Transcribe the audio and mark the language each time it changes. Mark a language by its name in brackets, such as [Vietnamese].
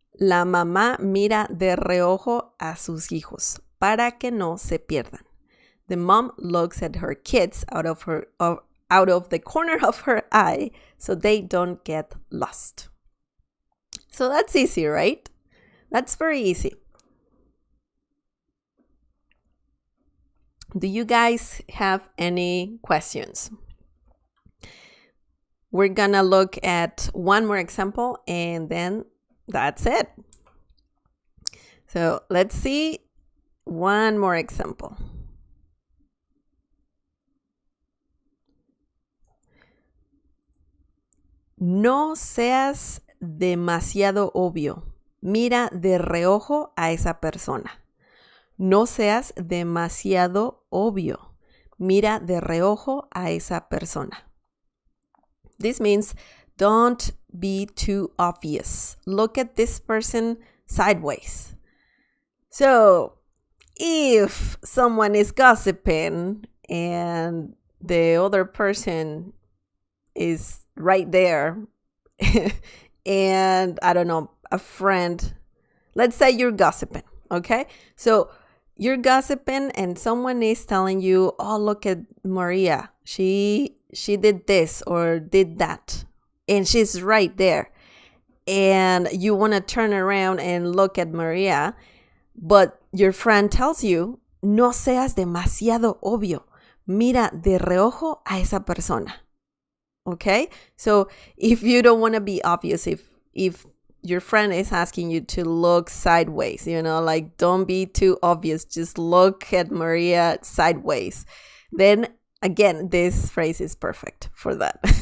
[Spanish] La mamá mira de reojo a sus hijos para que no se pierdan. [English] The mom looks at her kids out of the corner of her eye so they don't get lost. So that's easy, right? That's very easy. Do you guys have any questions? We're gonna look at one more example and then that's it. So let's see one more example. [Spanish] No seas demasiado obvio. Mira de reojo a esa persona. No seas demasiado obvio. Mira de reojo a esa persona. [English] This means don't be too obvious. Look at this person sideways. So, if someone is gossiping and the other person is right there and I don't know, a friend, let's say you're gossiping, okay? So you're gossiping and someone is telling you, oh, look at Maria. She did this or did that. And she's right there. And you want to turn around and look at Maria. But your friend tells you, [Spanish] no seas demasiado obvio. Mira de reojo a esa persona. [English] Okay? So if you don't want to be obvious, if your friend is asking you to look sideways, like don't be too obvious, just look at Maria sideways, then again, this phrase is perfect for that.